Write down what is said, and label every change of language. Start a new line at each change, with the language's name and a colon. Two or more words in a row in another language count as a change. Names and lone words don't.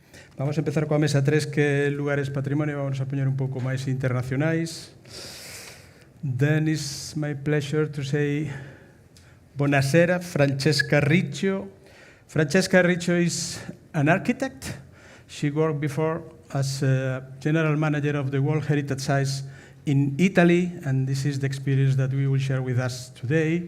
Galician: Vamos a empezar coa mesa 3, que é lugares patrimonio. Vamos a poñer un pouco máis internacionais.
English: Then it's my pleasure to say Buonasera, Francesca Riccio. Francesca Riccio is an architect. She worked before as a general manager of the World Heritage Sites in Italy, and this is the experience that we will share with us today.